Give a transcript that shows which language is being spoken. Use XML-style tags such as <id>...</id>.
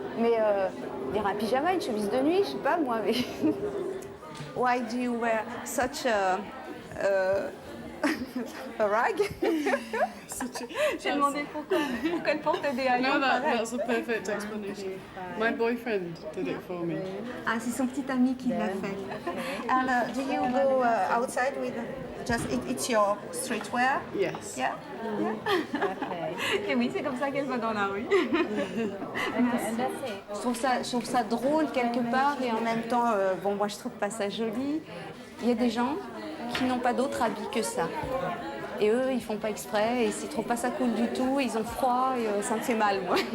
<fr>Mais on dirait un pyjama, une chemise de nuit, je sais pas moi. Mais...</fr> <en>Why do you wear such a rag?</en> <fr>J'ai demandé pourquoi elle porte des haillons</fr> <en>No,</en> <fr>pareils.</fr> <en>that's a perfect explanation. My boyfriend did it for me.</en> <fr>Ah, c'est son petit ami qui l'a fait.</fr> <en>And do you go outside with just it's your streetwear? Yes. Yeah.</en> <fr>Et oui, c'est comme ça qu'elle va dans la rue. Je trouve ça drôle quelque part et en même temps, bon, moi je trouve pas ça joli. Il y a des gens qui n'ont pas d'autre habit que ça. Et eux, ils font pas exprès et s'ils trouvent pas ça cool du tout, ils ont froid et ça me fait mal, moi.</fr>